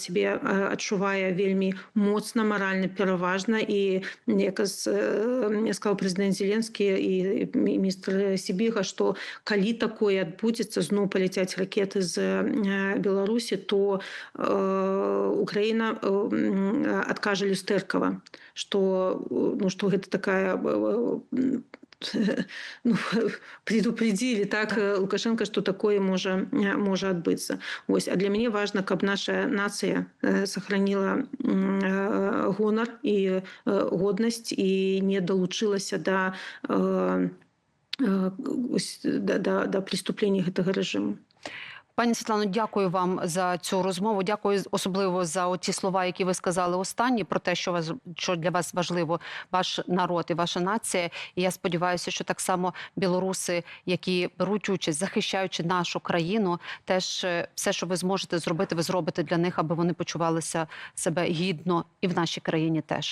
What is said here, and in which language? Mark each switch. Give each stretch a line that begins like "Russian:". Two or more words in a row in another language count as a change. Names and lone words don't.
Belarusian: сябе адчувае вельмі моцна, маральна пераважна, і як сказаў прэзідэнт Зеленскі і міністр Сібіга, што калі такое адбудзецца, зноў паляцяць ракеты з Беларусі, то Украіна адкажа люстэркава, што гэта такая
Russian: предупредили так Лукашенко, что такое
Belarusian: можа адбыцца. А для мяне важна, каб наша нацыя сохранила гонар і годнасць і не далучылася да преступлення гэтага рэжыму.
Ukrainian: Пані Світлано, дякую вам за цю розмову. Дякую особливо за ті слова, які ви сказали останні, про те, що для вас важливо ваш народ і ваша нація. І я сподіваюся, що так само білоруси, які беруть участь, захищаючи нашу країну, теж все, що ви зможете зробити, ви зробите для них, аби вони почувалися себе гідно і в нашій країні теж.